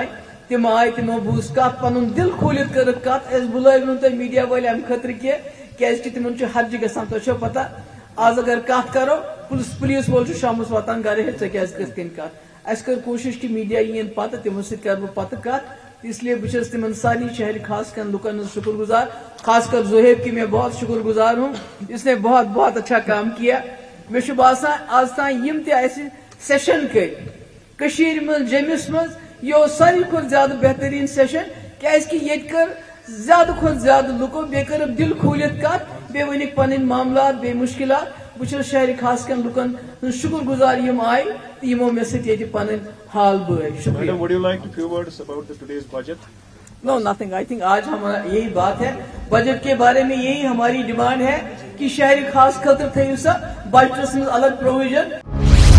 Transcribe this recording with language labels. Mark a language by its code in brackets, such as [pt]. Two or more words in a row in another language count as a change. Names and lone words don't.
[ks] تِم آیہِ تِمو بوٗز کتھ، پنُن دل کھوٗلِتھ کٔرٕکھ کتھ. أسۍ بُلٲیو نہٕ تۄہہِ میٖڈیا وٲلۍ امہِ خٲطرٕ کینٛہہ کیازِ کہِ تِمن چھُ ہرجہِ گژھان. تۄہہِ چھو پتہ آز اگر کتھ کرو پُلیٖس وول چھُ شامس واتان گرٕ ہے ژےٚ کیازِ کِتھ کٔنۍ کتھ. اسہِ کٔر کوٗشش کہِ میٖڈیا یِیِن پتہٕ تِمو سۭتۍ کرٕ بہٕ پتہٕ کتھ. اس لیے بہٕ چھس تِمن سارنٕے شہری خاص کر لُکن ہٕنٛز شکر گزار، خاص کر زہیب [ur] کی میں بہت شکر گزار ہوں، اس نے بہت بہت اچھا کام کیا. [ks] مےٚ چھُ باسان آز تام یِم تہِ اسہِ سیشن کٔرۍ کٔشیٖرِ منٛز جٔمِس منٛز یہِ اوس ساروی کھۄتہٕ زیادٕ بہتریٖن سیشن کیازِ کہِ ییٚتہِ کٔر زیادٕ کھۄتہٕ زیادٕ لُکو بیٚیہِ کٔرٕکھ دل کھوٗلِتھ کتھ، بیٚیہِ ؤنِکھ پنٕنۍ معاملات بیٚیہِ مُشکلات. بہٕ چھُس شہری خاص کر لُکن ہٕنٛز شکر گزار یِم آیہِ تہٕ یِمو مےٚ سۭتۍ ییٚتہِ پنٕنۍ حال بٲے. شُکریہ. [en] Madam, would you like a few words about the today's budget? No, nothing. I think [ur] آج ہمارا یہی بات ہے بجٹ کے بارے میں، یہی ہماری ڈیمانڈ ہے کہ شہری خاص [ks] خاطر تھٲیِو سا بجٹس منٛز الگ پروویژن.